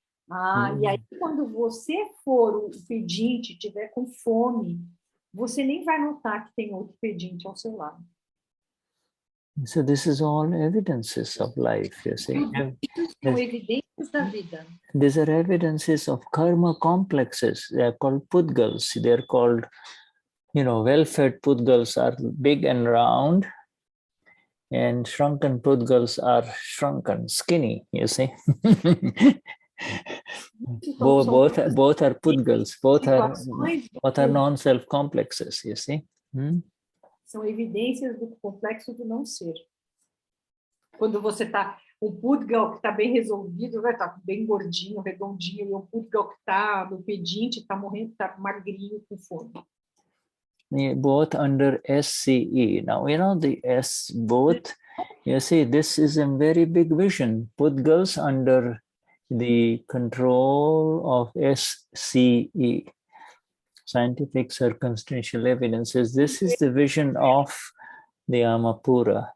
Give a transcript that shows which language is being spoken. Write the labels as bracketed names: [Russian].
[Portuguese] E aí quando você for o pedinte, tiver com fome, você nem vai notar que tem outro pedinte ao seu lado. [English] So this is all evidences of life, you see. [Portuguese] São evidências da vida. [English] These are evidences of karma complexes. They are called pudgals. They are called, you know, well-fed pudgals are big and round, and shrunken pudgals are shrunken, skinny, you see. both are pudgals. Both are non-self complexes, you see. [Portuguese] São evidências do complexo do não ser. Quando você está, um pudgal que está bem resolvido, vai estar bem gordinho, redondinho, e um pudgal que está no pedinte, está morrendo, está magrinho, com fome. [English] both under SCE. Now, you know, the S, both, you see, this is a very big vision. Pudgals under the control of SCE, scientific circumstantial evidences. This is the vision of the Amapura.